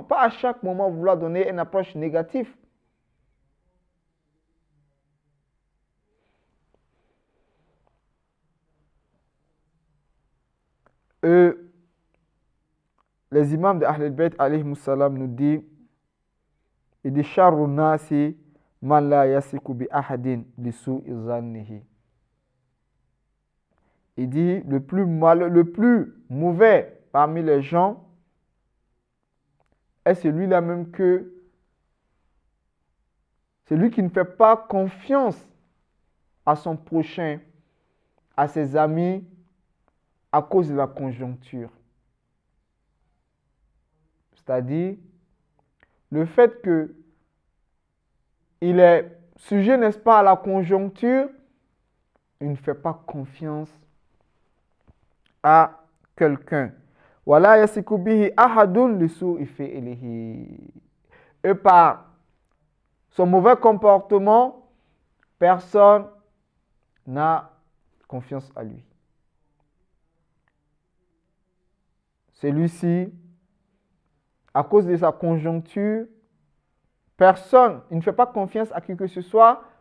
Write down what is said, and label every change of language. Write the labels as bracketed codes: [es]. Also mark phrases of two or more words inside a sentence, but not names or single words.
[fr] Pas à chaque moment vouloir donner une approche négative. Les imams de Ahl Bayt [ar] عليه السلام [fr] nous disent, il dit [ar] شر الناس من لا يثق بأحد لسوء ظنه. [fr] Il dit le plus mauvais parmi les gens est celui-là même que celui qui ne fait pas confiance à son prochain, à ses amis, à cause de la conjoncture. C'est-à-dire, le fait qu'il est sujet, n'est-ce pas, à la conjoncture, il ne fait pas confiance à quelqu'un. [ar] ولا يثق به أحد لسوء فعله. [fr] Et par son mauvais comportement, personne n'a confiance à lui. Celui-ci, à cause de sa conjoncture, personne, il ne fait pas confiance à qui que ce soit.